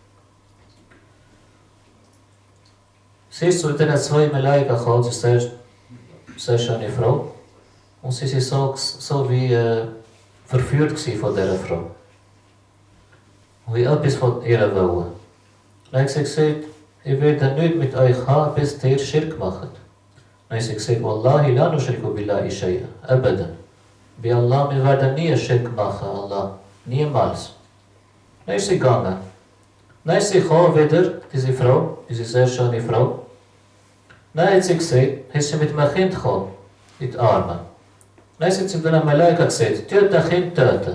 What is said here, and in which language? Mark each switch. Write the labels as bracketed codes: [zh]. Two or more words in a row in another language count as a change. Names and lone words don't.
[de] Sie ist zu den zwei Malaika gekommen, sie ist eine sehr schöne Frau. Und sie war so wie verführt von dieser Frau. Und wie etwas von ihr wollen. Dann hat sie gesagt, ich werde nicht mit euch haben, bis ihr Schirk macht. Dann hat sie gesagt, [ar] والله لا نشرك بالله شيئا أبدا. [de] Bei Allah, wir werden nie Schirk machen, Allah. Niemals. Dann ist sie gegangen. Dann ist sie gekommen wieder, diese Frau, diese sehr schöne Frau. Dann hat sie gesagt, ist sie mit einem Kind gekommen, in die Arme. Dann hat sie zu den Malaika gesagt, töte das Kind töten.